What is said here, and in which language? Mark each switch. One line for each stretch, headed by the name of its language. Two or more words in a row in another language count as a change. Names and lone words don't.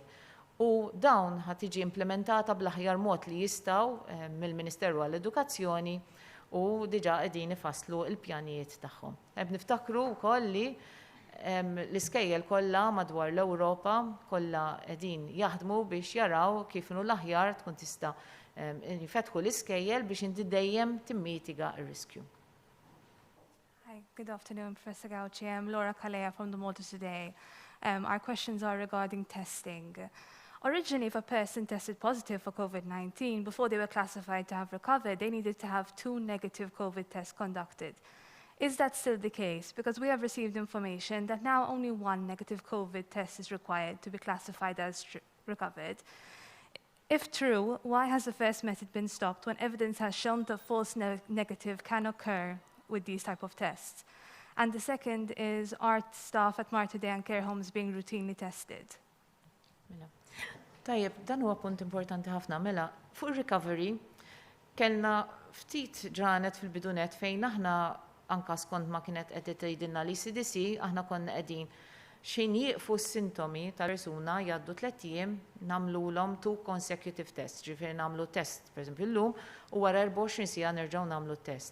Maltese: U dawn ħad tiġi implementata bl-aħjar mod li jistgħu mill-Ministeru għall-Edukazzjoni u diġà qegħdin ifasslu l-pjanijiet tagħhom. Niftakru wkoll li l-iskejjel kollha madwar l-Ewropa kollha qegħdin jaħdmu biex jaraw kif inhu l-aħjar tkun tista' jfetħu l-iskejjel biex inti dejjem timmitiga r-riskju.
English: Hi, good afternoon, Professor Gauci. I'm Laura Kalea from the Malta Today. Our questions are regarding testing. Originally, if a person tested positive for COVID-19, before they were classified to have recovered, they needed to have 2 negative COVID tests conducted. Is that still the case? Because we have received information that now only 1 negative COVID test is required to be classified as recovered. If true, why has the first method been stopped when evidence has shown that false negative can occur with these type of tests? And the second is, are staff at Marta Day and care homes being routinely tested?
Maltese: Tajjeb, dan huwa punt importanti ħafna mela. Fuq recovery kellna ftit ġranet fil-bidunet fejn aħna anka skont ma kienet qed tgħidilna l-ECDC aħna konna qegħdin xejn jieqfu s-sintomi tal-persuna jgħaddu 3 ijiem nagħmluhom 2
English: consecutive tests,
Maltese: ġifieri nagħmlu test pereżempju llum u wara 24 siegħa nerġgħu nagħmlu test.